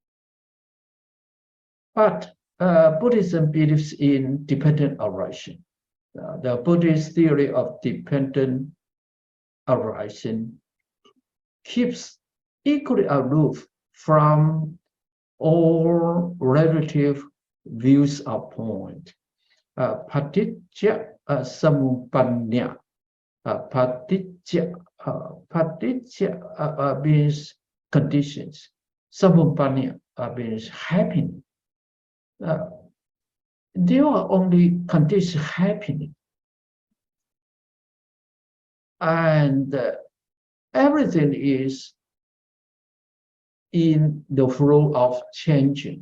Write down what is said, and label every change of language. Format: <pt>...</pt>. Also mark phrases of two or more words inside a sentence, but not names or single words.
<en>But Buddhism believes in dependent arising. The Buddhist theory of dependent arising keeps equally aloof from all relative views of point.</en> <pi>Paticca samuppanna.</pi> <en>Paticca means conditions. Samuppanna means happening. There are only conditions happening. And everything is in the flow of changing.</en>